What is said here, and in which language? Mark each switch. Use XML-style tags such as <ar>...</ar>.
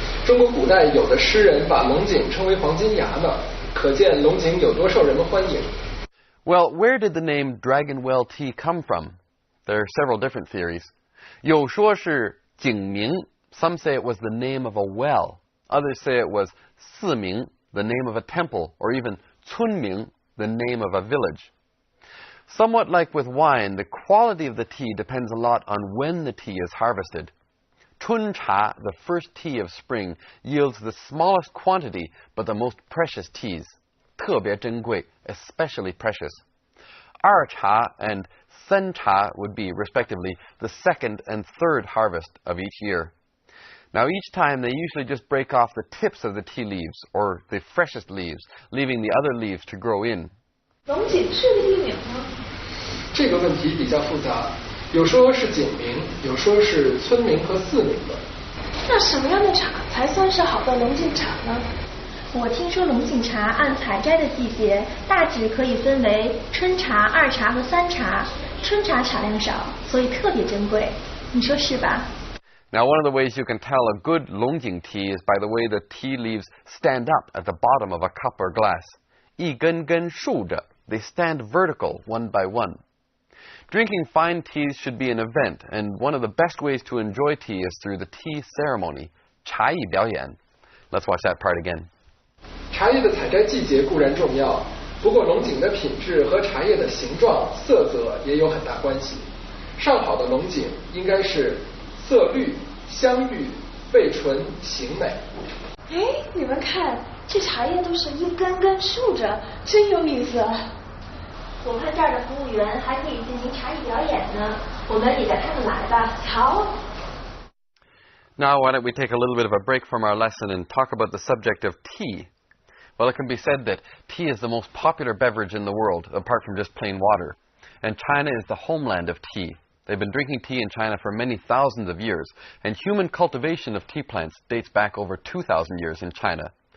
<zh>中国古代有的诗人把龙井称为黄金芽呢，可见龙井有多受人们欢迎。</zh> <en>Well, where did the name Dragon Well tea come from? There are several different theories.</en> <zh>有说是景明,</zh> <en>some say it was the name of a well. Others say it was 寺名, the name of a temple, or even 村名, the name of a village. Somewhat like with wine, the quality of the tea depends a lot on when the tea is harvested. 春茶, the first tea of spring, yields the smallest quantity but the most precious teas.</en> <zh>特别珍贵,</zh> <en>especially precious. 二茶 and 三茶 would be, respectively, the second and third harvest of each year. Now, each time they usually just break off the tips of the tea leaves, or the freshest leaves, leaving the other leaves to grow in.</en> <zh>龙井是个地名吗？这个问题比较复杂，有说是景名，有说是村名和寺名的。那什么样的茶才算是好的龙井茶呢？我听说龙井茶按采摘的季节，大致可以分为春茶、二茶和三茶。春茶产量少，所以特别珍贵。你说是吧？</zh> <en>Now, one of the ways you can tell a good Longjing tea is by the way the tea leaves stand up at the bottom of a cup or glass.</en> <zh>一根根竖着,</zh> <en>they stand vertical one by one. Drinking fine teas should be an event, and one of the best ways to enjoy tea is through the tea ceremony, 茶艺表演. Let's watch that part again.</en> <zh>茶叶的采摘季节固然重要，不过龙井的品质和茶叶的形状、色泽也有很大关系。上好的龙井应该是色绿、香郁、味醇、形美。你们看，这茶叶都是一根根竖着，真有意思啊！我看这儿的服务员还可以进行茶艺表演呢，我们也带他们来吧。好。</zh> <en>Now, why don't we take a little bit of a break from our lesson and talk about the subject of tea? Well, it can be said that tea is the most popular beverage in the world, apart from just plain water. And China is the homeland of tea. They've been drinking tea in China for many thousands of years, and human cultivation of tea plants dates back over 2,000 years in China.</en>